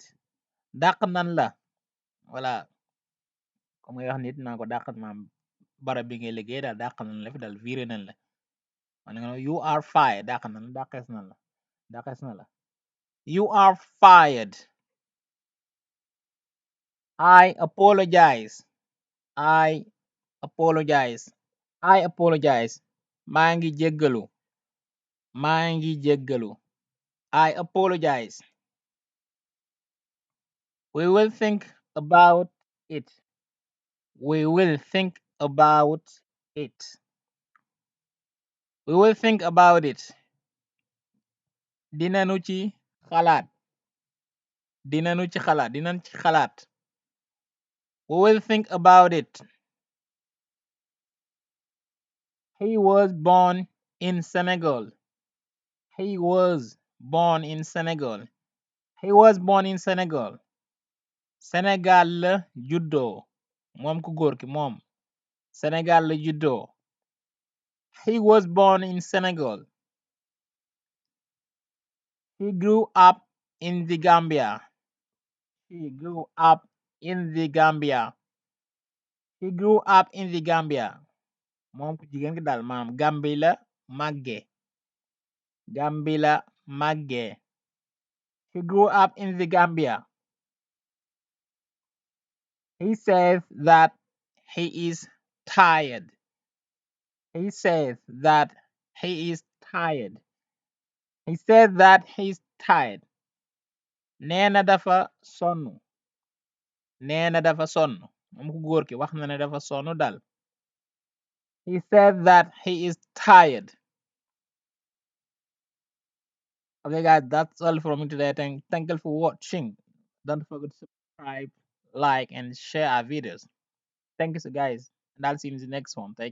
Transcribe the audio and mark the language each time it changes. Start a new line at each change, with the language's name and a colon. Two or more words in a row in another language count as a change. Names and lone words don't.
Wolof: Dàq nan la. Voilà. Comme ngay wax nit naa ko dàq maam barab bi ngay liggéey daal dàq nan la fi daal viré nan la. Man nga
English: you are fired.
Wolof: Dàq nan dàqees nan la. Dakas na la.
English: You are fired. I apologize. I apologize. I apologize.
Wolof: Maa ngi jéggalu. Maa ngi jéggalu.
English: I apologize. We will think about it. We will think about it. We will think about it.
Wolof: Dinanu ci xalaat. Dinanu ci xalaat. Dinan ci xalaat.
English: We will think about it. He was born in Senegal. He was born in Senegal. He was born in Senegal.
Wolof: Sénégal la juddoo. Moom ku góor ki moom. Sénégal la juddoo.
English: He was born in Senegal. He grew up in the Gambia. He grew up in the Gambia. He grew up in the Gambia.
Wolof: Moom ku jigéen ki daal maanaam Gambie la màggee. Gambie la màggee.
English: He grew up in the Gambia. He says that he is tired. He says that he is tired. He said that he is tired.
Wolof: Nee na dafa sonn. Nee na dafa sonn. Moom ku góor ki wax na ne dafa sonn dal.
English: He said that he is tired. Okay, guys, that's all from me today. Thank you for watching. Don't forget to subscribe, like, and share our videos. Thank you, so guys, and I'll see you in the next one.